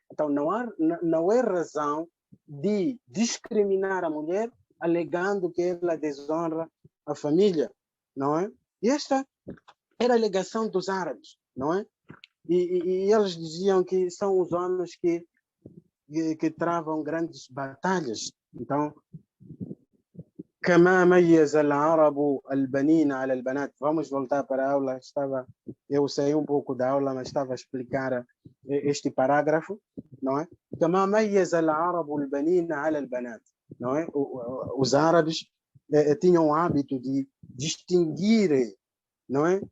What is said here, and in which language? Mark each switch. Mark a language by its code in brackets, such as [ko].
[pt] Então, não é razão de discriminar a mulher alegando que ela desonra a família, não é? E esta era a alegação dos árabes, não é? E eles diziam que são os homens que travam grandes batalhas. Então, [ar] كما ميز العرب البنين على البنات. [pt] Vamos voltar para a aula. Eu saí um pouco da aula, mas estava a explicar este parágrafo, não é? [ar] كما ميز العرب البنين على البنات, [pt] não é? Os árabes tinham o hábito de distinguirem, não é?